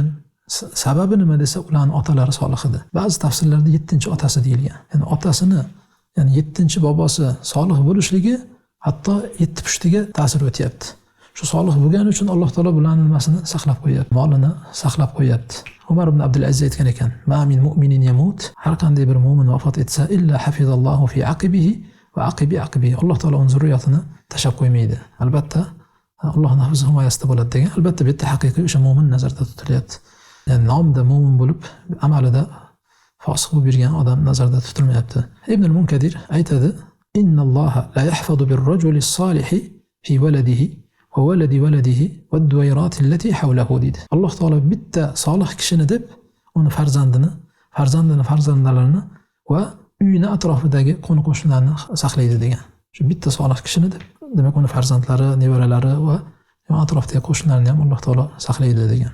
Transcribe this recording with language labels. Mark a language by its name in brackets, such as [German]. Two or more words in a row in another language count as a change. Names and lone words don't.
[Uzbek] Sababi nima desa, ularning otalari solih edi. Ba'zi tafsirlarda 7-otasi deyilgan. Ya'ni otasini, ya'ni 7-bobosi solih bo'lishligi hatto 7 pushtiga ta'sir o'tyapti. Shu solih bo'lgani uchun Alloh taolo bularning nimasini saqlab qo'yapti, molini saqlab qo'yapti. Umar ibn Abdul Aziz aytgan ekan: [Arabic] "ما من مؤمن يموت", [Uzbek] har qanday bir mu'min vafot etsa, [Arabic] إلا حفظه الله في عقبه وعقب. [Uzbek] Alloh taolo uning zurriyatini tashab qo'ymaydi. Albatta Allohning hifzi himoyasida bo'ladi degan. Albatta bu yerda haqiqiy o'sha mu'min nazarda tutilyapti. Yani nomda mu'min bo'lib, amalida fosiq bo'lib yurgan odam nazarda tutilmayapti. [Arabic] Ibn al-Munkadir aytadi: "إن الله ليحفظ بالرجل الصالح في ولده وولد ولده والدويرات التي حوله" deydi. [Uzbek] Alloh taolo bitta solih kishini deb uni farzandlarini va uyini atrofidagi qo'ni-qo'shnilarni saqlaydi degan. Shu bitta solih kishini deb, demak uni farzandlari, nevaralari va atrofdagi qo'shnilarni ham Alloh taolo saqlaydi degan.